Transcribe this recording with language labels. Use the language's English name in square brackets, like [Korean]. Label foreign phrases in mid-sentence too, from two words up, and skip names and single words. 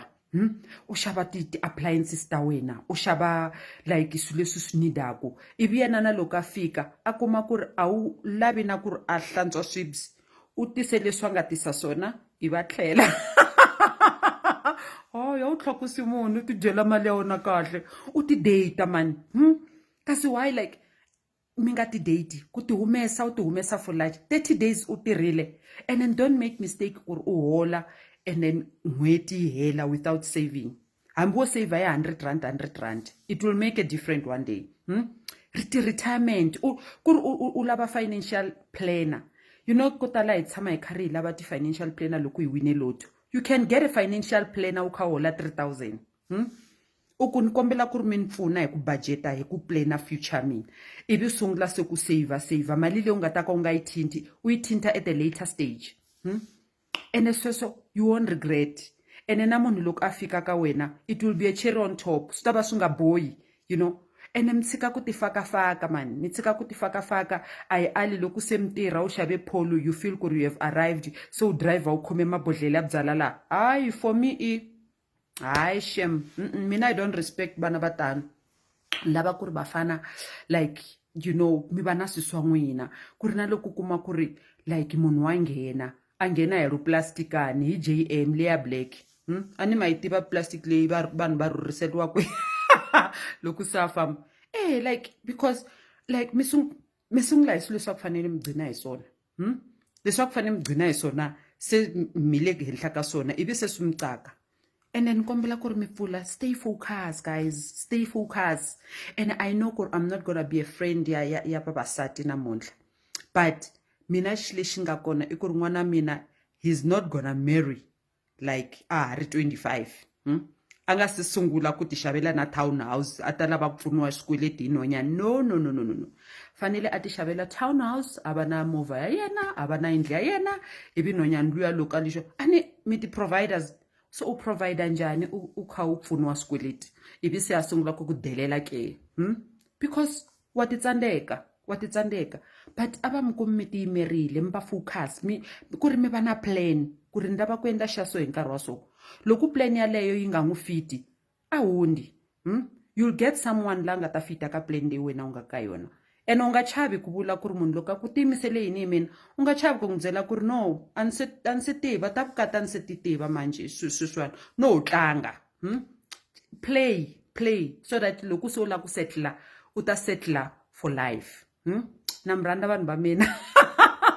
[Tsonga] U xava ti-appliances ta wena u xava like swilo leswi swi nidaku ivi yena na loko a fika a kuma ku ri a wu lavi na ku ri a hlantswa swibye u tise leswi a nga tisa swona i va tlhela. Ya u tlhakusi munhu u ti dyela mali ya wena kahle u ti date mani. Kasi [English] why like [Tsonga] mi nga ti date ku ti humesa [English] for like 30 days [Tsonga] u tirhile [English] and then don't make mistake [Tsonga] ku ri u hola [English] and then [Tsonga] n'hweti yi hela without saving. Hambi wo save hi 100 rand [English] it will make a different one day. [Tsonga] Retirement ku ri u lava [English] financial planner. You know [Tsonga] ko tala hi tshama hi karhi hi lava ti- [English] financial planner [Tsonga] loko hi wine lotto. You can get a financial planner u kha hola 3,000. U ku ni kombela ku ri mi ni pfuna hi ku budgeta hi ku plana future mina ivi sungula se ku saver mali leyi u nga ta ka u nga yi thinti u yi thinta [English] at the later stage. [Tsonga] Ene sweswo [English] you won't regret. [Tsonga] Ene na munhu loko a fika ka wena [English] it will be a cherry on top [Tsonga] swi ta va swi nga bohi [English] you know [Tsonga] ene mi tshika ku tifakafaka mani mi tshika ku tifakafaka a hi ali loko se mi tirha u xave polo [English] you feel [Tsonga] ku ri [English] you have arrived [Tsonga] so u driver u khome mabodhlele ya byala laha hayi [English] for me [Tsonga] hayi shem mina [English] I don't respect [Tsonga] vana va tano lava ku ri vafana [English] like you know [Tsonga] mi va na swiswa n'wina ku ri na loko kuma ku ri like munhu wa nghena a nghena hi ro plastikani hi JM leya black a ni ma yi tiva plastic leyi vanhu va rhurhiseriwaka loko se a famba [English] like because like [Tsonga] mi sungula hi swilo leswi va ku fanele mi gcina hi swona leswi va ku fanele mi gcina hi swona se mi le henhla ka swona ivi se swi mi tsaka and then kombela ku ri mi pfula [English] stay focused guys stay focused and I know [Tsonga] ku ri [English] I'm not gonna be a friend [Tsonga] ya vavasati namuntlha but mina xi lexi nga kona i ku ri n'wana mina [English] he's not gonna marry like [Tsonga] a ha ri 25 a nga se sungula ku ti xavela na townhouse a ta lava ku pfuniwa xikweleti hi nhwanyana no fanele a ti xavela townhouse a va na movha ya yena a va na yindlu ya yena ivi nhwanyana luya loko a lexo a ni mi ti-providers so u provide njhani u kha u pfuniwa swikweleti ivi se a sungula ku delela ke because wa ti tsandeka but a va mi kumi mi tiyimerile mi va focus ku ri mi va na plan ku ri ni lava ku endla xa so hi nkarhi wa so loko plan yaleyo yi nga n'wi fiti a hundi [English] you'll get someone [Tsonga] la nga ta fita ka plan leyi wena u nga ka yona ene u nga chavi ku vula ku ri munhu loko a ku tiyimisele yini hi mina u nga chavi ku n'wi byela ku ri no a ni se tiva ta ku kata ni se ti tiva manje swiswana no u tlanga [English] play so that [Tsonga] loko se u lava ku settler u ta settler [English] for life [Tsonga] na mi rhandza vanhu va mina